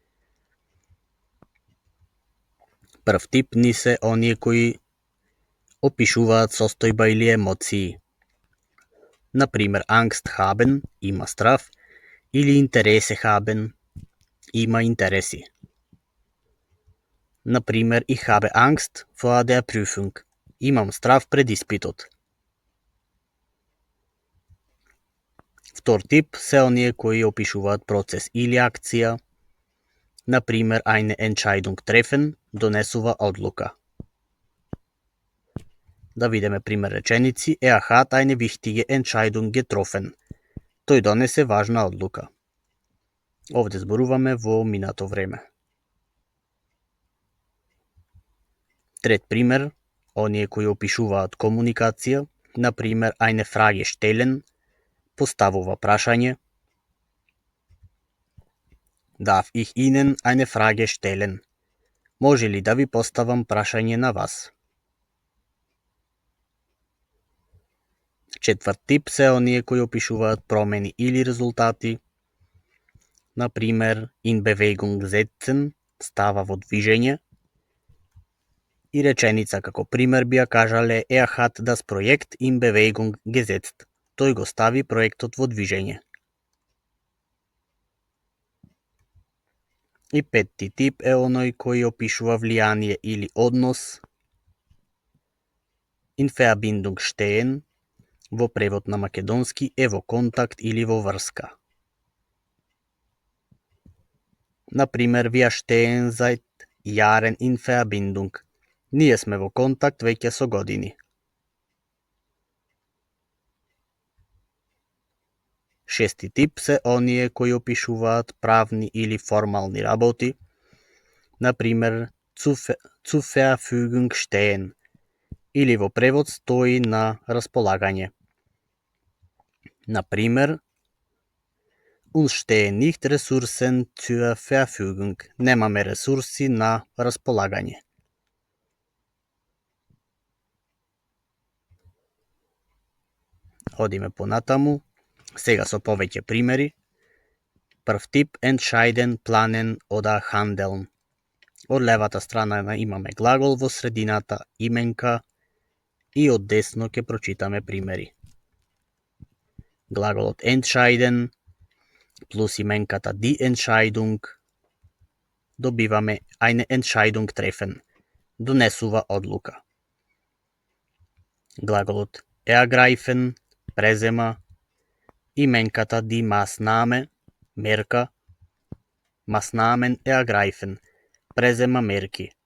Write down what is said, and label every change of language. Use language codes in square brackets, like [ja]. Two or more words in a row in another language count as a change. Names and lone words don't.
[mk] Прв тип ни се оние кои опишуваат состојба или емоции. Например, [de] Angst haben, [mk] има страв, или [de] Interesse haben, [mk] има интереси. Например, [de] ich habe Angst vor der Prüfung, [mk] имам страв пред испитот. Втор тип се оние кои опишуваат процес или акција. Например, [de] eine Entscheidung treffen, [mk] донесува одлука. Да видиме пример реченици. [de] Hat eine wichtige Entscheidung getroffen. [mk] Тој донесе важна одлука. Овде зборуваме во минато време. Трет пример, оние кои опишуваат комуникација. Например, [de] eine Frage stellen, [mk] поставува прашање. [de] Darf ich Ihnen eine Frage stellen? [mk] Може ли да ви поставам прашање на вас? Четврт тип се оние кои опишуваат промени или резултати. Например, [de] in Bewegung setzen, [mk] става во движење. И реченица како пример би ја кажале [de] hat das Projekt in Bewegung gesetzt. [mk] Тој го стави проектот во движење. И петти тип е оној кој опишува влијание или однос. [de] In Verbindung stehen, [mk] во превод на македонски е во контакт или во врска. Например, [de] wir stehen seit Jahren in Verbindung. [mk] Ние сме во контакт веќе со години. Шести тип се оние кои опишуваат правни или формални работи. Например, [de] zu Verfügung stehen, [mk] или во превод стои на располагање. Например, [de] uns stehen nicht Ressourcen zur Verfügung. [mk] Немаме ресурси на располагање. Одиме понатаму, сега со повеќе примери. Прв тип, [de] entscheiden, planen oder handeln. [mk] Од левата страна имаме глагол, во средината именка и од десно ќе прочитаме примери. [de] Глаголот entscheiden [mk] плюс именката [de] die Entscheidung добиваме eine Entscheidung treffen, [mk] донесува одлука. Глаголот ergreifen презема именката [de] die Maßnahme [mk] мерка, [de] Maßnahmen ergreifen [mk] презема мерки.